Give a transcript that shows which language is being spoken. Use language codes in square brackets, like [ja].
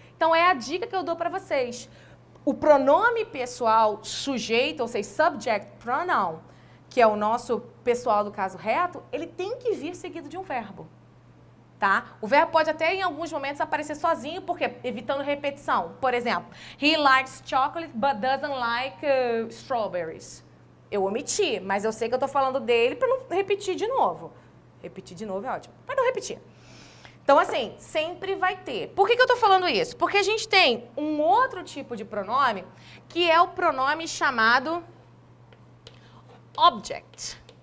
[pt] Então, é a dica que eu dou para vocês. O pronome pessoal sujeito, ou seja, subject pronoun, que é o nosso pessoal do caso reto, ele tem que vir seguido de um verbo. Tá? O verbo pode até em alguns momentos aparecer sozinho, porque evitando repetição. Por exemplo, [en] he likes chocolate but doesn't like strawberries. [pt] Eu omiti, mas eu sei que eu estou falando dele para não repetir de novo. Repetir de novo é ótimo, mas não repetir. Então, assim, sempre vai ter. Por que eu estou falando isso? Porque a gente tem um outro tipo de pronome, que é o pronome chamado object.